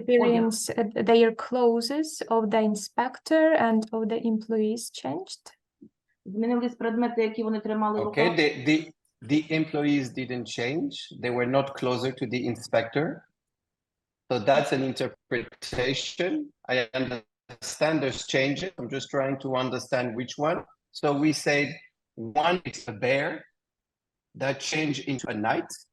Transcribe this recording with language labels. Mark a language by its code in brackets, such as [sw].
[en] appearance, their clothes of the inspector and of the employees changed. [uk] Змінились предмети, які вони тримали в руках. [en] Okay, the employees didn't change. They were not closer to the inspector. So that's an interpretation. I understand there's changes. I'm just trying to understand which one. So we said one is a bear that changed into a knight.